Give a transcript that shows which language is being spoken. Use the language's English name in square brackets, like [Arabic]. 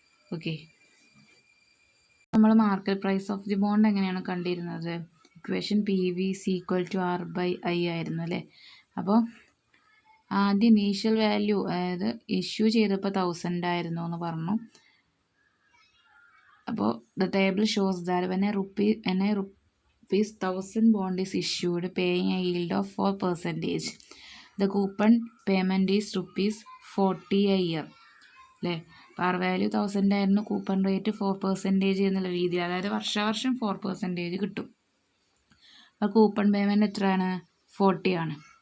[Malayalam] Okay, നമ്മൾ market price of the bond എങ്ങനെയാണ് കണ്ടിരുന്നത്, ഇക്വേഷൻ PV = R/I ആയിരുന്നു അല്ലേ. അപ്പോൾ ആദ്യം ഇനീഷ്യൽ വാല്യൂ, അതായത് ഇഷ്യൂ ചെയ്തപ്പോൾ 1000 ആയിരുന്നു എന്ന് പറഞ്ഞു. [English] അപ്പോൾ the table shows that when a rupees 1000 bond is issued paying a yield of 4%, the coupon payment is ₹40 a year അല്ലേ. [Malayalam] പാർ വാല്യൂ 1000 ആയിരുന്നു, കൂപ്പൺ റേറ്റ് 4% എന്നുള്ള രീതിയിൽ, അതായത് വർഷം 4% കിട്ടും. അപ്പോൾ കൂപ്പൺ പേയ്മെൻറ്റ് എത്രയാണ്, 40 ആണ്.